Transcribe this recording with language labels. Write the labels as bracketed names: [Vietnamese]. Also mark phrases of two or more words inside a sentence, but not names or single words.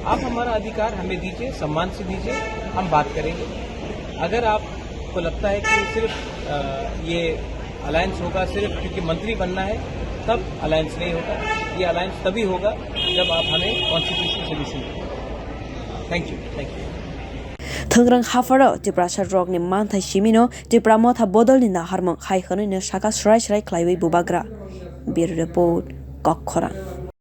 [Hindi] आप हमारा अधिकार हमें दीजिए, सम्मान से दीजिए, हम बात करेंगे। अगर आपको लगता है कि सिर्फ ये अलायंस होगा सिर्फ क्योंकि मंत्री बनना है, तब अलायंस नहीं होगा। ये अलायंस तभी होगा जब आप हमें [English] constitutional solution [Hindi] दें। [English] thank you. [Kok Borok] Thangrang hafaro Tripura sa rok ni manthai simino Tripura motha bodol ni naharmang khai khonoi ne saka shrai khlaiwi bubagra. [English] Bureau report Kokkhora.